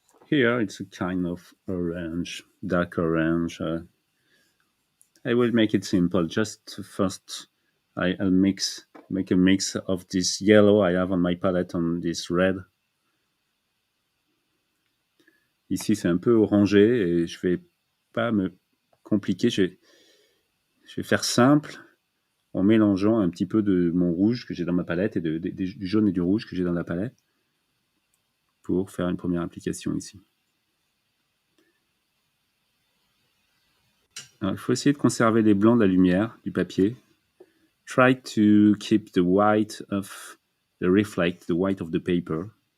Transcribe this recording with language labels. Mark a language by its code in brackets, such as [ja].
[en] Here it's a kind of orange, dark orange. I will make it simple. Just first, I'll make a mix of this yellow I have on my palette on this red. [fr] Ici, c'est un peu orangé et je vais pas me compliquer. Je vais faire simple en mélangeant un petit peu de mon rouge que j'ai dans ma palette et du jaune et du rouge que j'ai dans la palette pour faire une première application ici. Alors, il faut essayer de conserver les blancs de la lumière du papier. [en] Try to keep the white of the white of the paper.